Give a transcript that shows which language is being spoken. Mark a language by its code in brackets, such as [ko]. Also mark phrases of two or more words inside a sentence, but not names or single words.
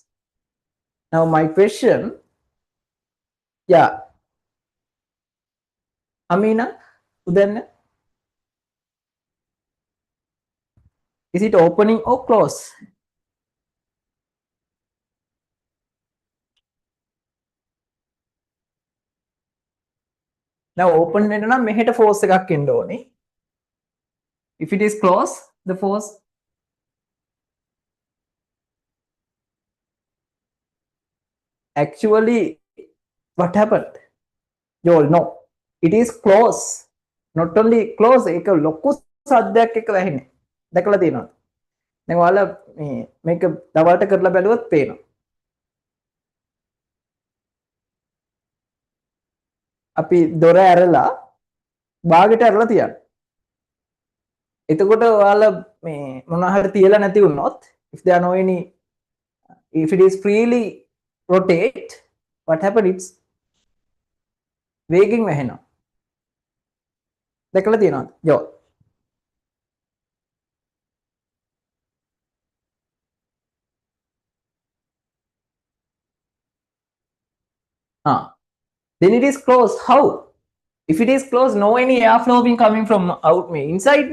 [en] Now my question, yeah, Amina, then is it opening or close? Now open [si] වෙන්න නම් මෙහෙට force එකක් එන්න ඕනේ. [en] If it is close, the force actually what happened? You all know it is close. Not only close, [si] ඒක ලොකු සද්දයක් එක වැහෙන්නේ. දැකලා තියෙනවද? දැන් ඔයාලා මේක දවල්ට කරලා බැලුවොත් පේනවා. අපි දොර ඇරලා බාගෙට ඇරලා තියන්න. එතකොට ඔයාලා මොනවා හරි තියලා නැති වුණොත්, [en] if there are no any, if it is freely rotate, what happen? [si] It's වේගෙන් වැහෙනවා. දැකලා තියෙනවද? යෝ. [en] Then it is closed. How? If it is closed, no any airflow being coming from out inside.